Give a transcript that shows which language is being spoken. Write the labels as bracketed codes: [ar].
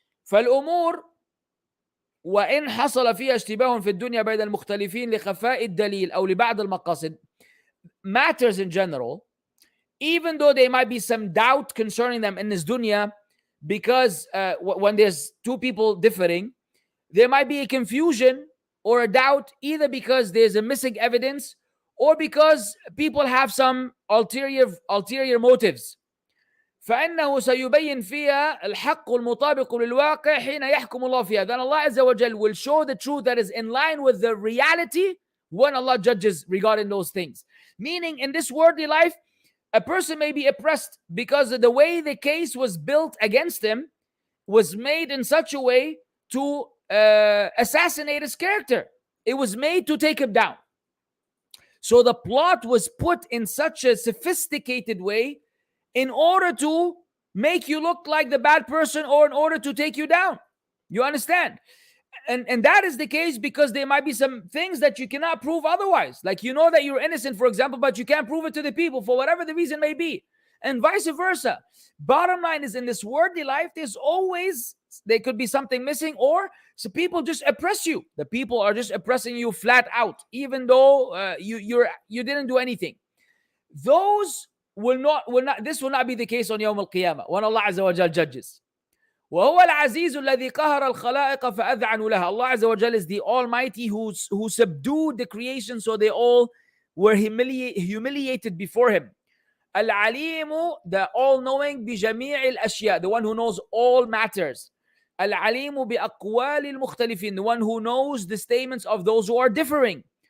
[ar] فالأمور وإن حصل فيها اشتباه في الدنيا بين المختلفين لخفاء الدليل أو لبعض المقاصد, [en] matters in general, even though there might be some doubt concerning them in this dunya, because when there's two people differing, there might be a confusion or a doubt, either because there's a missing evidence or because people have some ulterior motives. [ar] فإنه سيبين فيها الحق المطابق للواقع حين يحكم الله فيها. [en] Then Allah Azza wa Jal will show the truth that is in line with the reality when Allah judges regarding those things. Meaning, in this worldly life, A person may be oppressed because the way the case was built against him was made in such a way to assassinate his character. It was made to take him down. So the plot was put in such a sophisticated way in order to make you look like the bad person or in order to take you down. You understand? And that is the case because there might be some things that you cannot prove otherwise. Like you know that you're innocent, for example, but you can't prove it to the people for whatever the reason may be. And vice versa. Bottom line is in this worldly life, there could be something missing, or so people just oppress you. The people are just oppressing you flat out, even though you didn't do anything. Those will not this will not be the case on Yawm al-Qiyamah when Allah Azza wa Jal judges. [ar] وهو العزيز الذي قهر الخلائق فأذعنوا لها. [en] Allah Azza wa Jal is the Almighty who subdued the creation so they all were humiliated before Him. Al-Alimu, the all-knowing [ar] بجميع الأشياء, [en] the one who knows all matters. Al-Alimu [ar] بأقوال المختلفين, [en] the one who knows the statements of those who are differing.